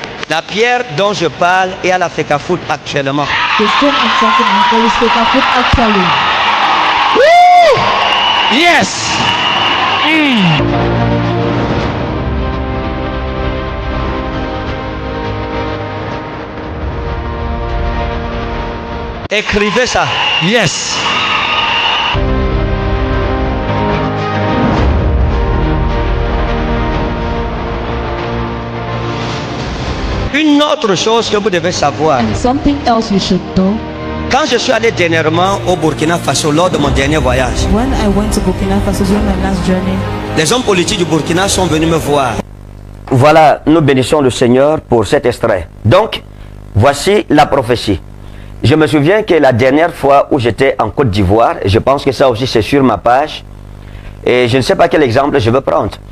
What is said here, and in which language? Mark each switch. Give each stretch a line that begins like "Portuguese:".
French: La pierre dont je parle est à la FECAFOOT actuellement.
English: The stone I'm talking about is FECAFOOT actually. Yes.
French: Écrivez ça.
English: Yes.
French: Une autre chose que vous devez savoir.
English: And something else you should know.
French: Quand je suis allé dernièrement au Burkina Faso lors de mon dernier voyage,
English: When I went to Burkina Faso during my last journey,
French: les hommes politiques du Burkina sont venus me voir. Voilà, nous bénissons le Seigneur pour cet extrait. Donc, voici la prophétie. Je me souviens que la dernière fois où j'étais en Côte d'Ivoire, et je pense que ça aussi c'est sur ma page, et je ne sais pas quel exemple je veux prendre.